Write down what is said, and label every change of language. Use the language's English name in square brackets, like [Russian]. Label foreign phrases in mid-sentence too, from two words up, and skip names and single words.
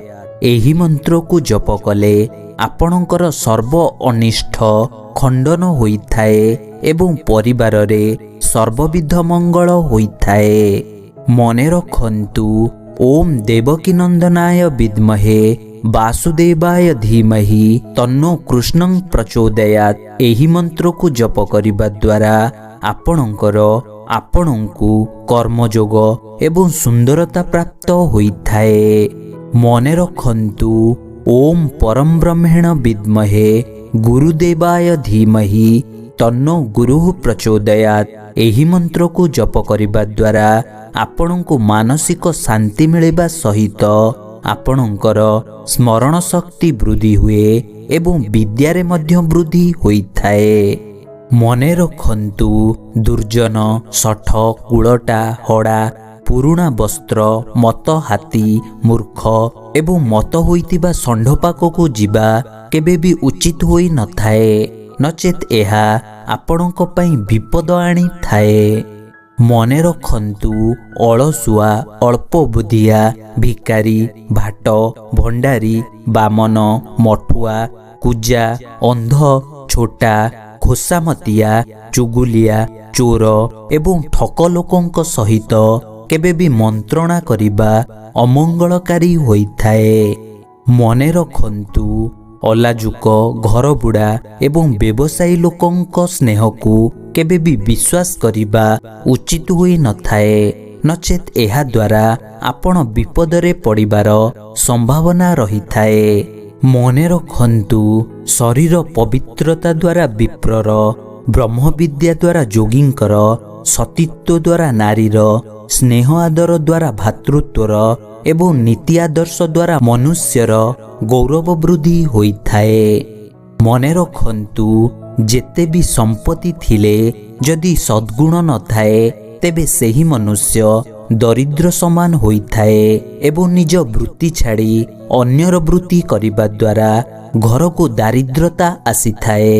[Odia] ଏହି ମନ୍ତ୍ର କୁ ଜପ କଲେ ଆପଣଙ୍କର ସର୍ବ ଅନିଷ୍ଟ ଖଣ୍ଡନ ହୋଇଥାଏ ଏବଂ ପରିବାର ରେ ସର୍ବବିଧ ମଙ୍ଗଳ ହୋଇଥାଏ। ମନେ ରଖନ୍ତୁ [Sanskrit] ओम देवकीनंदनाय विद्महे वासुदेवाय धीमहि तन्नो कृष्णं प्रचोदयात्। [Odia] ଏହି ମନ୍ତ୍ର କୁ ଜପ କରିବା ଦ୍ୱାରା ଆପଣଙ୍କୁ କର୍ମଯୋଗ ଏବଂ ସୁନ୍ଦରତା ପ୍ରାପ୍ତ ହୋଇଥାଏ। ମନେ ରଖନ୍ତୁ [Sanskrit] ओम परम ब्रह्मेण विद्महे गुरुदेवाय धीमहि तन्नो गुरुः प्रचोदयात्। [Odia] ଏହି ମନ୍ତ୍ର କୁ ଜପ କରିବା ଦ୍ୱାରା ଆପଣଙ୍କୁ ମାନସିକ ଶାନ୍ତି ମିଳିବା ସହିତ ଆପଣଙ୍କର ସ୍ମରଣ ଶକ୍ତି ବୃଦ୍ଧି ହୁଏ ଏବଂ ବିଦ୍ୟାରେ ମଧ୍ୟ ବୃଦ୍ଧି ହୋଇଥାଏ। ମନେ ରଖନ୍ତୁ ଦୁର୍ଜନ ଶଠ କୁଳଟା ହଡ଼ା ପୁରୁଣା ବସ୍ତ୍ର ମତ ହାତୀ ମୂର୍ଖ ଏବଂ ମତ ହୋଇତିବା ଷଣ୍ଢପାକ କୁ ଜୀବା କେବେ ଭି ଉଚିତ ହୋଇ ନ ଥାଏ, ନଚେତ ଏହା ଆପଣକ ପଇଁ ବିପଦ ଆଣି ଥାଏ। ମନେ ରଖନ୍ତୁ ଅଳସୁଆ ଅଳ୍ପ ବୁଦ୍ଧିଆ ଭିକାରୀ ଭାଟ ଭଣ୍ଡାରୀ ବାମନ ମଠୁଆ କୁଜା ଅନ୍ଧ ଛୋଟା ଖୋସାମତିଆ ଚୁଗୁଲିଆ ଚୋର ଏବଂ ଠକ ଲୋକଙ୍କ ସହିତ କେବେ ଭି ମନ୍ତ୍ରଣା କରିବା ଅମଙ୍ଗଳକାରୀ ହୋଇଥାଏ। ମନେ ରଖନ୍ତୁ ଅଲାଜୁକ ଘର ବୁଢ଼ା ଏବଂ ବ୍ୟବସାୟୀ ଲୋକଙ୍କ ସ୍ନେହ କୁ କେବେ ଭି ବିଶ୍ୱାସ କରିବା ଉଚିତ ହୋଇ ନ ଥାଏ, ନଚେତ ଏହା ଦ୍ୱାରା ଆପଣ ବିପଦରେ ପଡ଼ିବାର ସମ୍ଭାବନା ରହି ଥାଏ। ମନେ ରଖନ୍ତୁ ଶରୀର ପବିତ୍ରତା ଦ୍ୱାରା ବିପ୍ରର ବ୍ରହ୍ମ ବିଦ୍ୟା ଦ୍ୱାରା ଯୋଗୀଙ୍କର ସତୀତ୍ୱ ଦ୍ୱାରା ନାରୀର ସ୍ନେହ ଆଦର ଦ୍ୱାରା ଭାତୃତ୍ୱର ଏବଂ ନୀତି ଆଦର୍ଶ ଦ୍ୱାରା ମନୁଷ୍ୟର ଗୌରବ ବୃଦ୍ଧି ହୋଇଥାଏ। ମନେ ରଖନ୍ତୁ ଯେତେ ଭି ସମ୍ପତ୍ତି ଥିଲେ ଯଦି ସଦ୍ଗୁଣ ନ ଥାଏ ତେବେ ସେହି ମନୁଷ୍ୟ ଦରିଦ୍ର ସମାନ ହୋଇଥାଏ ଏବଂ ନିଜ ବୃତ୍ତି ଛାଡ଼ି ଅନ୍ୟର ବୃତ୍ତି କରିବା ଦ୍ୱାରା ଘର କୁ ଦାରିଦ୍ରତା ଆସିଥାଏ।